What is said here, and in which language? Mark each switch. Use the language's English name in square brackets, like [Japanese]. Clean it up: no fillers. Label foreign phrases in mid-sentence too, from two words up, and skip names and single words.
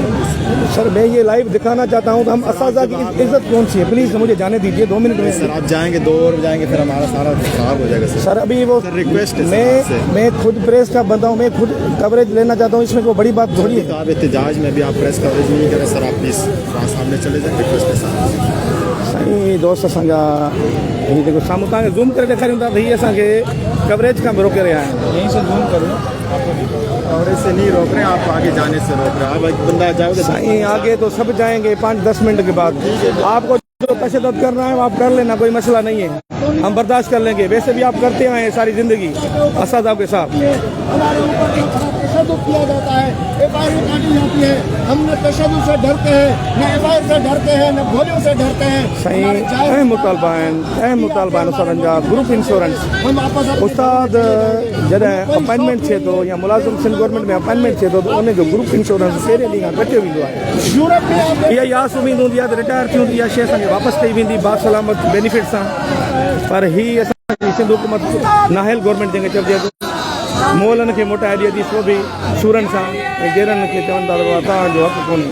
[Urdu] سر میں یہ لائیو دکھانا چاہتا ہوں۔ تو ہم اساذہ کی عزت کون سی ہے، پلیز مجھے جانے دیجیے 2 منٹ میں. سر آپ جائیں گے 2 اور جائیں گے پھر ہمارا سارا خراب ہو جائے گا سر. سر ابھی وہ ریکویسٹ ہے میں خود پریس کا بندہ ہوں، میں خود کوریج لینا چاہتا ہوں، اس میں کوئی بڑی بات تھوڑی ہے. تو آپ احتجاج میں بھی آپ [English] press coverage [Urdu] نہیں کریں سر، آپ پلیز سامنے چلے جائے. ریکویسٹ ہے سر. [Sindhi] साईं दोस्त असांजा ही देखो साम्हूं तव्हांखे ज़ूम करे ॾेखारियूं था त हीअ असांखे कवरेज खां बि रोके रहिया आहिनि। [Urdu] یہیں سے زوم کرو. کوریج سے نہیں روک رہے ہیں، آپ آگے جانے سے روک رہے ہیں. آپ ایک بندہ جاؤ گے سائیں آگے تو سب جائیں گے 5-10 منٹ کے بعد۔ آپ کو جو تشدد کرنا ہے وہ آپ کر لینا، کوئی مسئلہ نہیں ہے، ہم برداشت کر لیں گے. ویسے بھی آپ کرتے آئے ہیں ساری زندگی اساذہ کے ساتھ. ہمارے اوپر تشدد کیا جاتا ہے، FIR کاٹی جاتی ہے. ہم نہ تشدد سے ڈرتے ہیں، نہ FIR سے ڈرتے ہیں، نہ گولیوں سے ڈرتے ہیں. [Sindhi] साईं अहम मुतालबा आहिनि उस्तादनि जा [English] ग्रुप इंश्योरेंस। [Urdu] ہم واپس [Sindhi] उस्ताद जॾहिं अपॉइंटमेंट थिए थो या मुलाज़िम सिंध गवर्नमेंट में अपॉइंटमेंट थिए थो त उनजो [English] ग्रुप इंश्योरेंस [Sindhi] पहिरें ॾींहं खां कटियो वेंदो आहे। [Urdu] یورپ میں آپ [Sindhi] इहा आस उम्मीद हूंदी आहे त रिटायर थी हूंदी इहा शइ असांखे वापसि कई वेंदी बासलामत बेनिफिट सां, पर हीअ असांजी सिंध हुकूमत नाहिल गवर्नमेंट जंहिंखे चइजे मोलनि खे मोटाए ॾिए थी, सो बि सूरनि सां, ऐं गेरनि खे चवनि था तव्हांजो हक़ कोन्हे।